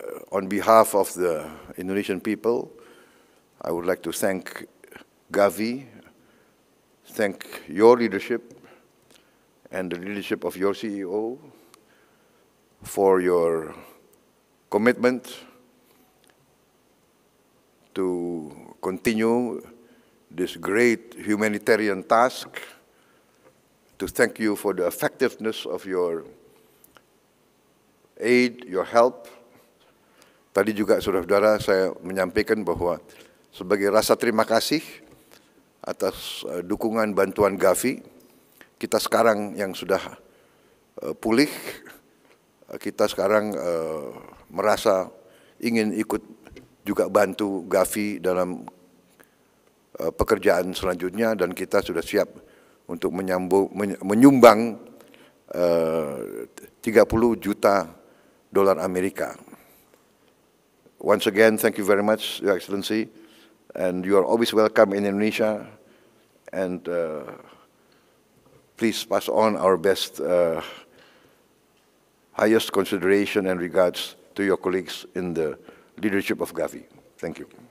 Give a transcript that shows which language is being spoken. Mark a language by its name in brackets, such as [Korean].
[English] On behalf of the Indonesian people, I would like to thank Gavi, thank your leadership and the leadership of your CEO for your commitment to continue this great humanitarian task, to thank you for the effectiveness of your aid, your help. [Indonesian] Tadi juga saudara-saudara saya menyampaikan bahwa sebagai rasa terima kasih atas dukungan bantuan Gavi, kita sekarang yang sudah pulih, kita sekarang merasa ingin ikut juga bantu Gavi dalam pekerjaan selanjutnya dan kita sudah siap untuk menyumbang 30 juta dolar Amerika. [English] Once again, thank you very much, Your Excellency, and you are always welcome in Indonesia, and please pass on our best, highest consideration and regards to your colleagues in the leadership of Gavi. Thank you.